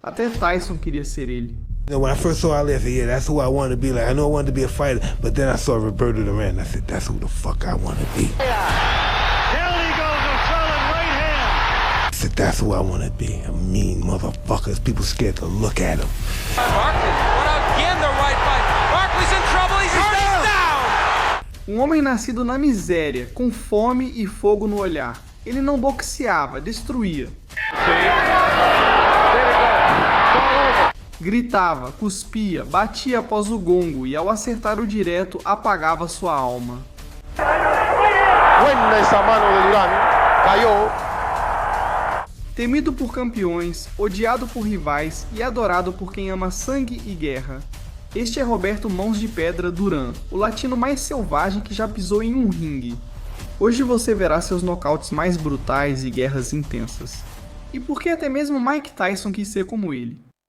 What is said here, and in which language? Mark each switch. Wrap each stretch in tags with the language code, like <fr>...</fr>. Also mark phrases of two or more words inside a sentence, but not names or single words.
<pt>Até Tyson queria ser ele.</pt> <en>When I first saw Ali, I said, yeah, that's who I want to be. Like, I knew I wanted to be a fighter, but then I saw Roberto Duran, and I said, that's who the fuck I want to be. Kelly goes a solid right hand. I said, that's who I want to be. A mean motherfucker. People scared to look at him. Barkley, what again the right fight. Barkley's in trouble, he's down!</en> <pt>Um homem nascido na miséria, com fome e fogo no olhar. Ele não boxeava, destruía. Gritava, cuspia, batia após o gongo e ao acertar o direto apagava sua alma.</pt> <es>Buena esa mano de Duran, cayó.</es> <pt>Temido por campeões, odiado por rivais e adorado por quem ama sangue e guerra. Este é Roberto Mãos de Pedra Duran, o latino mais selvagem que já pisou em um ringue. Hoje você verá seus nocautes mais brutais e guerras intensas. E por que até mesmo Mike Tyson quis ser como ele?</pt>